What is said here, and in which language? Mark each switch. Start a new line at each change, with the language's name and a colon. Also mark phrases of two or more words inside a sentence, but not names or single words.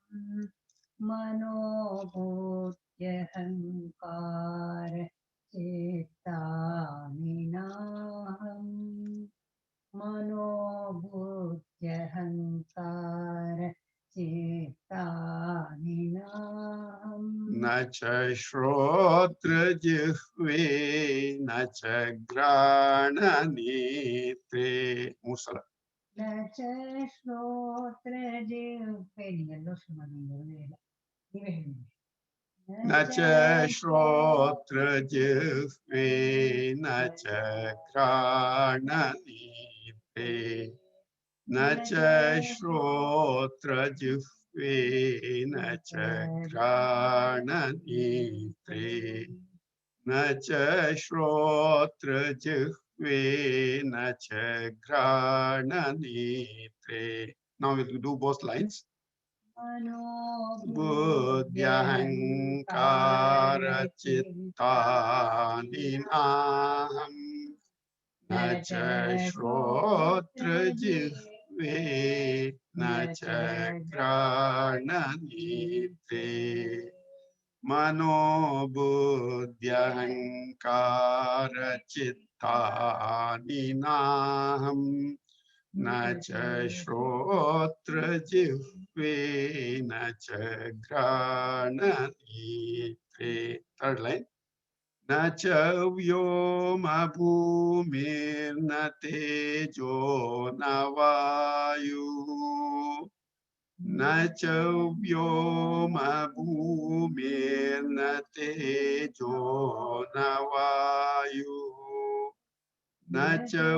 Sanskrit: मनो बुद्ध्यहङ्कार चित्तानि नाहं मनोबुद्ध्यहङ्कार चित्तानि नाहं न च श्रोत्रजिह्वे न च घ्राणनेत्रे मूसಲ न च श्रोत्रजिह्वे
Kannada: ನೀವೆಲ್ಲೋ ಸುಮ್ಮನೆ ನೀವೇ ಹೇಳಿ
Sanskrit: न च श्रोत्रजिह्वे न च घ्राणनेत्रे न च श्रोत्रजिह्वे न च घ्राणनेत्रे न च श्रोत्रजिह्वे न च घ्राणनेत्रे.
English: Now we'll do both lines.
Sanskrit: बुद्ध्यहङ्कारचित्तानि नाहं न च श्रोत्रजिह्वे न च घ्राणनेत्रे मनोबुद्ध्यहङ्कारचित्तानि नाहं न च श्रोत्रजिह्वे न च घ्राणनेत्रे.
English: Third line.
Sanskrit: न च व्योमभूमिर्न तेजो न वायुः न च व्योमभूमिर्न तेजो न वायुः न च